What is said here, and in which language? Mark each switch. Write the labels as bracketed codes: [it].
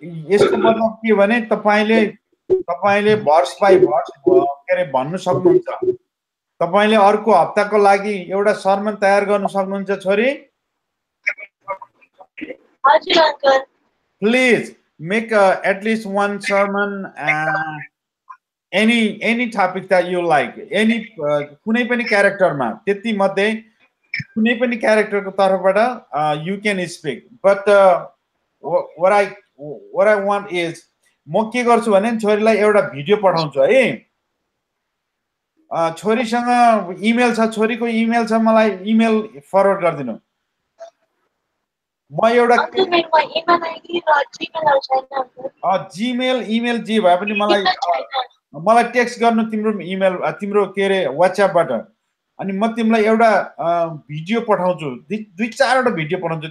[ne] यसको मतलब के भने तपाईले भर्स बाइ भर्स के रे भन्नु सक्नुहुन्छ। तपाईले अर्को हप्ताको लागि एउटा सर्मन तयार गर्न सक्नुहुन्छ छोरी? हजुर uncle. [en] Please make at least one sermon, any topic that you like, any [ne] कुनै पनि क्यारेक्टरमा, त्यति मध्ये कुनै पनि क्यारेक्टरको तर्फबाट [en] you can speak, but what I want is [ne] म के गर्छु भने छोरीलाई एउटा भिडियो पठाउँछु है। छोरीसँग इमेल छ, छोरीको इमेल छ, मलाई इमेल फरवर्ड गरिदिनु। म एउटा अङ्कल मेरोमा इमेल आइडी र जीमेलहरु छैन अङ्कल। जीमेल इमेल जे भए पनि मलाई इमेल छैन। मलाई टेक्स्ट गर्नु तिम्रो इमेल तिम्रो के अरे WhatsAppबाट, अनि म तिमीलाई एउटा भिडियो पठाउँछु, दुई चारवटा भिडियो पठाउँछु।